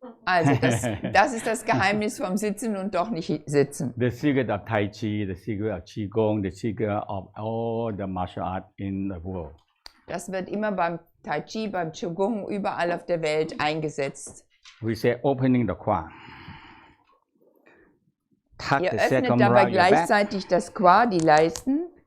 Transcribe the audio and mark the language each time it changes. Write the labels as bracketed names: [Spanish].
[German] Also das ist das Geheimnis vom Sitzen und doch nicht sitzen. [English] The secret of Tai Chi, the secret of Qigong, the secret of all the martial arts in the world. [German] Das wird immer beim Tai Chi, beim Qigong, überall auf der Welt eingesetzt. [English] We say opening the Qua. [German] Ihr öffnet dabei gleichzeitig das Qua, die Leisten.